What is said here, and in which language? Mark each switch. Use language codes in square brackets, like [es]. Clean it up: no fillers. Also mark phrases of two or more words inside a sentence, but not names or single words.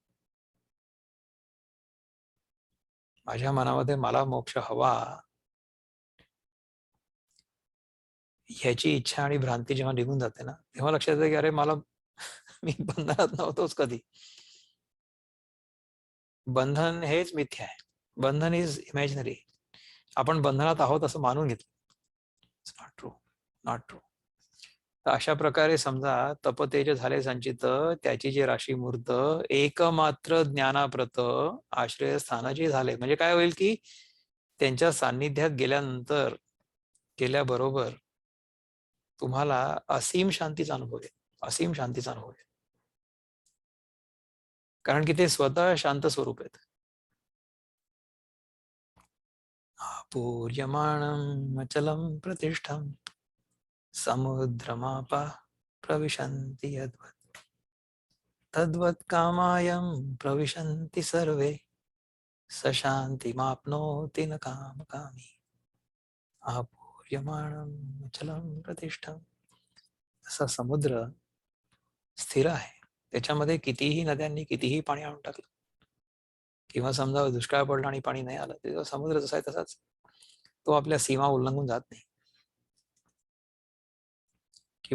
[mr] माझ्या मनामध्ये मला मोक्ष हवा ह्याची इच्छा आणि भ्रांती जेव्हा निघून जाते ना तेव्हा लक्षात येतं की अरे मला मी बंधनात नव्हतोच कधी. बंधन हेच मिथ्या आहे. [en] बंधन is imaginary. [mr] आपण बंधनात आहोत असं मानून घेतलं. [en] It's not true, not true. [mr] तर अशा प्रकारे समजा तपतेज झाले संचित, त्याची जी राशी मूर्त एकमात्र ज्ञानाप्रत आश्रय स्थानाची झाले. म्हणजे काय होईल की त्यांच्या सान्निध्यात गेल्यानंतर गेल्याबरोबर तुम्हाला असीम शांतीचा अनुभव आहे, असीम शांतीचा अनुभव आहे. कारण की ते स्वतः शांत स्वरूप आहेत. [sa] पूर्यमाणम अचलम प्रतिष्ठम समुद्रमापा प्रविशन्ति यद्वत् तद्वत् कामायं प्रविशन्ति सर्वे स शांतिमाप्नोति न कामकामी आपूर्यमाणम अचलम प्रतिष्ठम. [mr] असा समुद्र स्थिर आहे, त्याच्यामध्ये कितीही नद्यांनी कितीही पाणी आणून टाकलं किंवा समजा दुष्काळ पडला आणि पाणी नाही आलं तर समुद्र जसा आहे तसाच, तो आपल्या सीमा उल्लंघून जात नाही.